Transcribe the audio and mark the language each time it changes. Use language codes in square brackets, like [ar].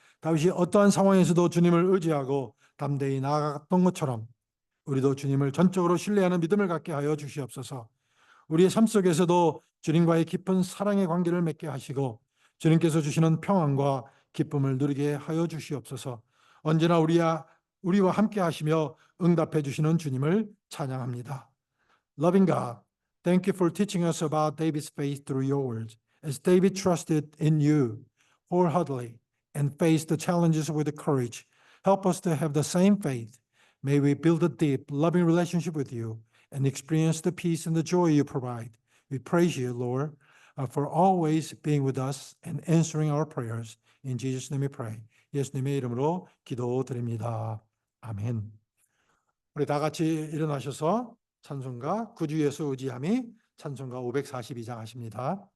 [ko] 다윗이 어떠한 상황에서도 주님을 의지하고 담대히 나아갔던 것처럼 우리도 주님을 전적으로 신뢰하는 믿음을 갖게 하여 주시옵소서. 우리의 삶 속에서도 주님과의 깊은 사랑의 관계를 맺게 하시고 주님께서 주시는 평안과 기쁨을 누리게 하여 주시옵소서. 언제나 우리와 함께 하시며 응답해 주시는 주님을 찬양합니다. [en] Loving God, thank you for teaching us about David's faith through your words. As David trusted in you wholeheartedly and faced the challenges with courage, help us to have the same faith. May we build a deep, loving relationship with you and experience the peace and the joy you provide. We praise you, Lord, for always being with us and answering our prayers. In Jesus' name we pray. [ko] 예수님의 이름으로 기도드립니다. 아멘. 우리 다 같이 일어나셔서 찬송가 구주 예수 의지함이 찬송가 542장 하십니다.